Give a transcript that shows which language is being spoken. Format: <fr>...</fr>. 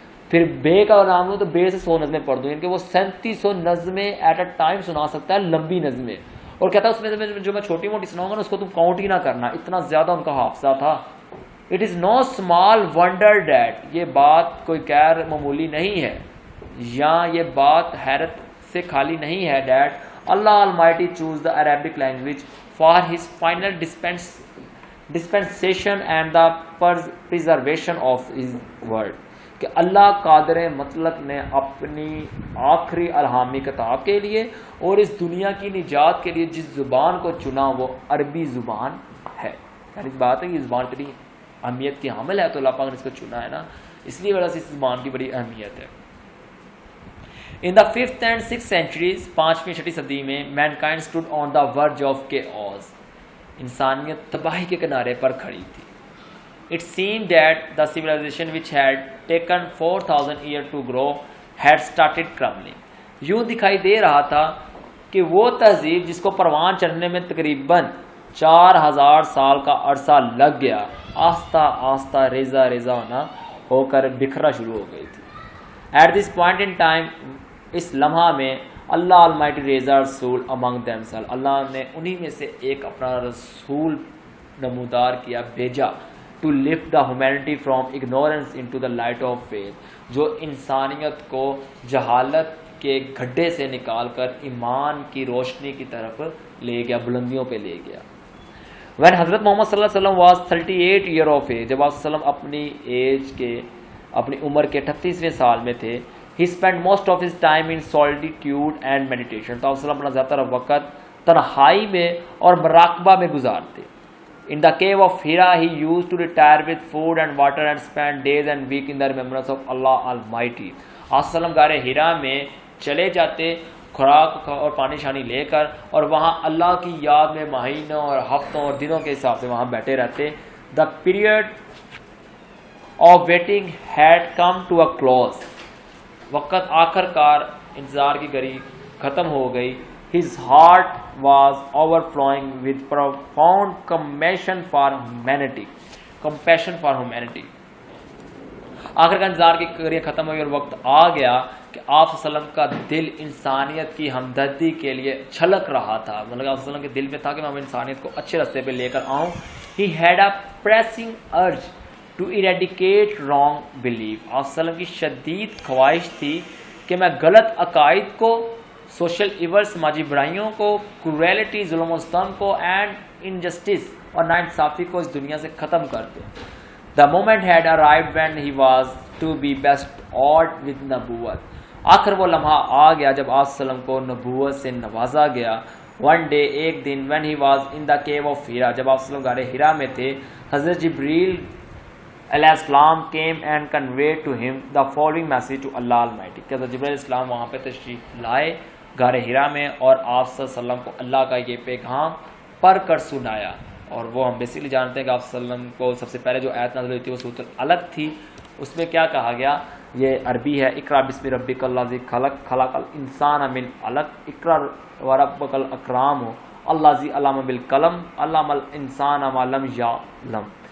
<ur>پھر بے کا نام لوں تو بے سے 100 نظمیں پڑھ دوں، یعنی کہ وہ 3700 نظمیں ایٹ اے ٹائم سنا سکتا ہے، لمبی نظمیں. اور کہتا ہے اس میں جو میں چھوٹی موٹی سناؤں گا نا اس کو تم کاؤنٹ ہی نہ کرنا، اتنا زیادہ ان کا حافظہ تھا.</ur> <en>it is no small wonder that,</en> <ur>یہ بات کوئی غیر معمولی نہیں ہے، یا یہ بات حیرت سے خالی نہیں ہے.</ur> <en>That Allah Almighty choose the Arabic language for his final dispensation and the preservation of his word.</en> <ur>کہ اللہ قادر مطلق نے اپنی آخری الہامی کتاب کے لیے اور اس دنیا کی نجات کے لیے جس زبان کو چنا وہ عربی زبان ہے. یعنی بات ہے یہ زبان بڑی اہمیت کی حامل ہے، تو اللہ پاک نے اس کو چنا ہے نا، اس لیے وجہ سے اس زبان کی بڑی اہمیت ہے.</ur> <en>In the 5th and 6th centuries،</en> <ur>5ویں 6ٹی صدی میں</ur> <en>mankind stood on the verge of chaos،</en> <ur>انسانیت تباہی کے کنارے پر کھڑی تھی.</ur> <en>It seemed that the civilization which had taken 4000 years to grow had started crumbling.</en> <ur>یوں دکھائی دے رہا تھا کہ وہ تہذیب جس کو پروان چڑھنے میں تقریباً 4000 سال کا عرصہ لگ گیا، آہستہ آہستہ ریزہ ریزہ ہونا ہو کر بکھرنا شروع ہو گئی تھی.</ur> <en>At this point in time،</en> <ur>اس لمحہ میں اللہ</ur> <en>Almighty raised a</en> <ur>رسول</ur> <en>among themselves،</en> <ur>اللہ نے انہی میں سے ایک اپنا رسول نمودار کیا، بھیجا،</ur> <en>to lift the humanity from ignorance into the light of faith،</en> <ur>جو انسانیت کو جہالت کے گڈھے سے نکال کر ایمان کی روشنی کی طرف لے گیا، بلندیوں پہ لے گیا. When حضرت محمد صلی اللہ علیہ وسلم</ur> <en>was 38 years of age،</en> <ur>جب آپ صلی اللہ علیہ وسلم اپنی عمر کے 38ویں سال میں تھے،</ur> <en>he spent most of his time in solitude and meditation،</en> <ur>تو آپ صلی اللہ علیہ وسلم اپنا زیادہ تر وقت تنہائی میں اور مراقبہ میں گزارتے.</ur> <en>In the cave of Hira he used to retire with food and water and spend days and weeks in the remembrance of Allah Almighty.</en> <ur>آپ صلی اللہ علیہ وسلم غار ہیرا میں چلے جاتے خوراک اور پانی شانی لے کر، اور وہاں اللہ کی یاد میں مہینوں اور ہفتوں اور دنوں کے حساب سے وہاں بیٹھے رہتے.</ur> <en>The period of waiting had come to a close،</en> <ur>وقت آخر کار انتظار کی گھڑی ختم ہو گئی.</ur> <en>His heart was overflowing with profound compassion for humanity. Compassion for humanity.</en> <ur>آخر کا انتظار کی کریے ختم ہوئی اور وقت آ گیا کہ آپ صلی اللہ علیہ وسلم کا دل انسانیت کی ہمدردی کے لیے چھلک رہا تھا. مطلب آپ صلی اللہ علیہ وسلم کے دل میں تھا کہ میں انسانیت کو اچھے راستے پہ لے کر آؤں.</ur> <en>He had a pressing urge to eradicate wrong belief.</en> <ur>آپ صلی اللہ علیہ وسلم کی شدید خواہش تھی کہ میں غلط عقائد کو، سوشل ایول، سماجی برائیوں کو، کرویلٹی، ظلم و ستم کو، اینڈ انجسٹس اور ناانصافی کو اس دنیا سے ختم کر دوں.</ur> <en>The moment had arrived when he was to be bestowed with نبوت.</en> <ur>آخر وہ لمحہ آ گیا جب آپ صلی اللہ علیہ وسلم کو نبوت سے نوازا گیا.</ur> <en>One day،</en> <ur>ایک دن،</ur> <en>when he was in the cave of Hira،</en> <ur>جب آپ صلی اللہ علیہ وسلم غار ہیرا میں تھے،</ur> <en>حضرت جبریل علیہ السلام came and conveyed to him the following message to Allah Almighty.</en> <ur>کہ حضرت جبریل علیہ السلام وہاں پہ تشریف لائے غار ہیرا میں اور آپ صلی اللہ علیہ وسلم کو اللہ کا یہ پیغام پڑھ کر سنایا. اور وہ ہم بیسیکلی جانتے ہیں کہ آپ صلی اللہ علیہ وسلم کو سب سے پہلے جو آیت نازل ہوئی تھی وہ سورۃ العلق تھی. اس میں کیا کہا گیا؟ یہ عربی ہے،</ur> <ar>اقرا بسم ربک الذی خلق، خلق الانسان من علق، اقرا وربک الاکرم الذی علم بالقلم، علم الانسان ما لم یعلم.</ar>